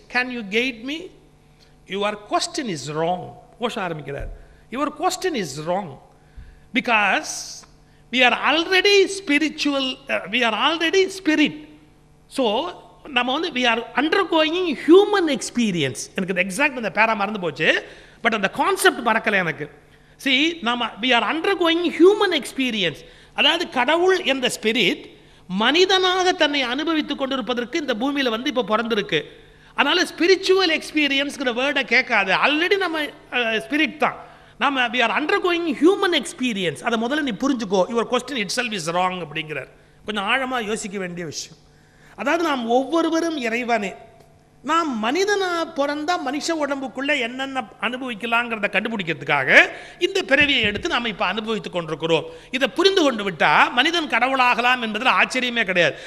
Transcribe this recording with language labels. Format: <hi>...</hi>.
<en>Can you guide me? Your question is wrong.</en> <ta>ஓஷ ஆரம்பிக்கிறார்.</ta> <en>Your question is wrong. Because we are already spiritual, we are already spirit. So,</en> <ta>நம்ம வந்து</ta> <en>we are undergoing human experience.</en> <ta>எனக்கு இந்த exact அந்த பேரா மறந்து போச்சு, but அந்த கான்செப்ட் மறக்கலை எனக்கு.</ta> <en>See, we are undergoing human experience.</en> <ta>அதாவது கடவுள் என்ற ஸ்பிரிட் மனிதனாக தன்னை அனுபவித்துக் கொண்டிருப்பதற்கு இந்த பூமியில் வந்து இப்போ பிறந்திருக்கு. அதனால ஸ்பிரிச்சுவல் எக்ஸ்பீரியன்ஸ்ங்கிற வேர்டை கேட்காது. ஆல்ரெடி நம்ம ஸ்பிரிட் தான். நம்ம</ta> <en>we are undergoing human experience.</en> <ta>அதை முதல்ல நீ புரிஞ்சுக்கோ.</ta> <en>Your question itself is wrong</en> <ta>அப்படிங்கிறார். கொஞ்சம் ஆழமாக யோசிக்க வேண்டிய விஷயம். அதாவது நாம் ஒவ்வொருவரும் இறைவனே. நாம் மனிதனாக பிறந்தா மனுஷ உடம்புக்குள்ளே என்னென்ன அனுபவிக்கலாங்கிறத கண்டுபிடிக்கிறதுக்காக இந்த பிறவியை எடுத்து நாம் இப்போ அனுபவித்துக் கொண்டிருக்கிறோம். இதை புரிந்து கொண்டு விட்டால் மனிதன் கடவுளாகலாம் என்பதில் ஆச்சரியமே கிடையாது.</ta>